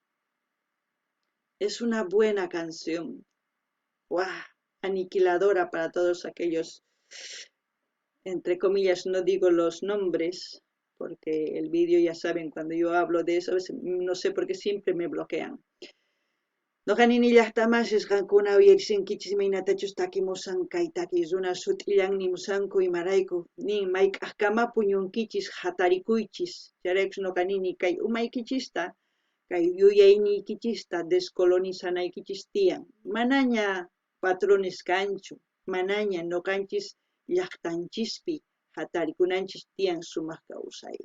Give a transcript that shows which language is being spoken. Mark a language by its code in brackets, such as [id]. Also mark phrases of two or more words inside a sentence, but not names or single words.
[es] Es una buena canción. Aniquiladora para todos aquellos, entre comillas, no digo los nombres, porque el vídeo ya saben, cuando yo hablo de eso, a veces, no sé por qué siempre me bloquean. [qu] Noqanini llaqtamasis qankuna uyarisinkichis imaynatachus takimusanqa takisuna sut'illanmi musanku imarayku nin mayk'aqkama puñunkichis hatarikuychis charaykus noqanini kay umaykichista kay yuyayniykichista descolonizanaykichis tiyan manaña patrones kanchu manaña noqanchis llaqtanchispi hatarikunanchis tiyan sumaq kawsaypaq.